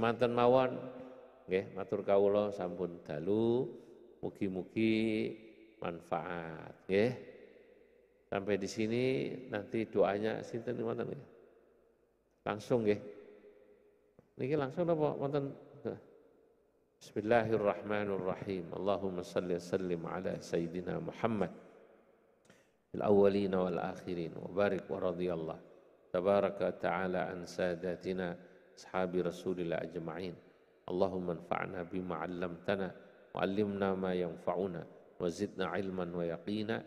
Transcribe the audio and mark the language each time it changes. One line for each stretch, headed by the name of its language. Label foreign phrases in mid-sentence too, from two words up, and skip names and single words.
Javanese: Semanten mawon Nggih, matur kawula sampun dalu, mugi-mugi manfaat, nggih.
Indonesian: Sampai di sini nanti doanya
Javanese: sinten wonten nggih. Langsung nggih. Niki langsung apa wonten?
Arabic: بسم الله الرحمن الرحيم اللهم صل وسلم على سيدنا محمد في الأولين والآخرين وبارك ورضي الله تبارك وتعالى عن ساداتنا أصحاب رسول الله أجمعين. اللهم انفعنا بما علمتنا وعلمنا ما ينفعنا وزدنا علما ويقينا.